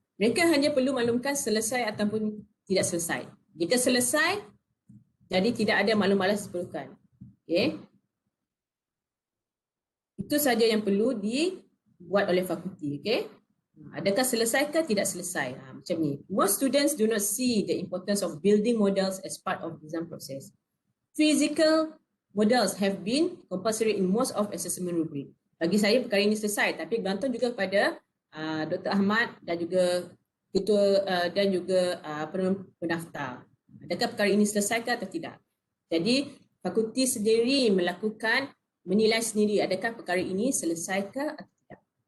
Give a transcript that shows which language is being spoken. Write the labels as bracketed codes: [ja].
[ms] Mereka hanya perlu maklumkan selesai ataupun tidak selesai. Jika selesai, jadi tidak ada maklum-maklum diperlukan. Okay. Itu saja yang perlu dibuat oleh fakulti. Okay. Adakah selesai ke tidak selesai? Macam ni. [en] Most students do not see the importance of building models as part of exam process. Physical models have been compulsory in most of assessment rubric. [ms] Bagi saya perkara ini selesai, tapi bergantung juga kepada Dr. Ahmad dan juga ketua dan juga pendaftar. Adakah perkara ini selesai ke atau tidak? Jadi fakulti sendiri menilai sendiri adakah perkara ini selesai ke atau tidak.